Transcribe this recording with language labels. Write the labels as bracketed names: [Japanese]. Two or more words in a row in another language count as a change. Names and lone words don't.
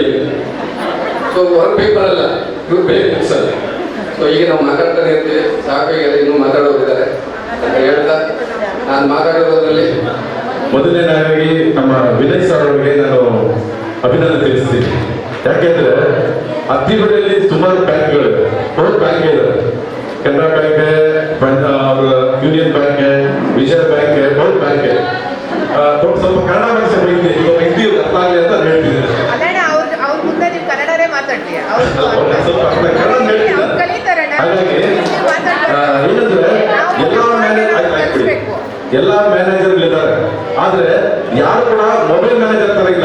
[Kannada] ಸೊ ಹೊರ ಪೇಪರ್ ಅಲ್ಲ, ಇವ್ರು ಬೇಕು ಅಲ್ಲ. ಸೊ ಈಗ ನಾವು ಮಾತಾಡ್ತಾನೆ ಇರ್ತೀವಿ, ಸಾಕಾಗಿದೆ, ಇನ್ನೂ ಮಾತಾಡೋದಿದ್ದಾರೆ ಅಂತ ಹೇಳ್ತಾ ನಾನು ಮಾತಾಡಿರೋದ್ರಲ್ಲಿ ಮೊದಲನೇದಾಗಿ ನಮ್ಮ ವಿನಯ್ ಸರ್ ಅವರಿಗೆ ನಾನು ಅಭಿನಂದನೆ ತಿಳಿಸ್ತೀನಿ. ಯಾಕೆಂದ್ರೆ ಅತ್ತಿಬೆಲೆಯಲ್ಲಿ ಸುಮಾರು ಬ್ಯಾಂಕ್ಗಳು, [Hindi] बहुत बैंक है, [Kannada] ಕೆನರಾ ಬ್ಯಾಂಕ್, ಯೂನಿಯನ್ ಬ್ಯಾಂಕ್, ವಿಜಯ ಬ್ಯಾಂಕ್, [Hindi] बहुत बैंक है. [Kannada] ಸ್ವಲ್ಪ ಕನ್ನಡ ಭಾಷೆ ಬೈತಿ, ಹಿಂದಿ ಅರ್ಥ ಆಗಲಿ ಅಂತ ಹೇಳ್ತಿದ್ದಾರೆ. ಅವ್ರ ಮುಂದೆ ನೀವು ಕನ್ನಡನೇ ಮಾತಾಡ್ತೀಯ, ಸ್ವಲ್ಪ ಕನ್ನಡ ಹೇಳ್ತಿದ್ದಾರೆ. ಹಾಗಾಗಿ ಏನಂದ್ರೆ ಎಲ್ಲ ಮ್ಯಾನೇಜರ್ ಇದ್ದಾರೆ, ಆದ್ರೆ ಯಾರು ಕೂಡ ಮೊಬೈಲ್ ಮ್ಯಾನೇಜರ್ ತರ ಇಲ್ಲ.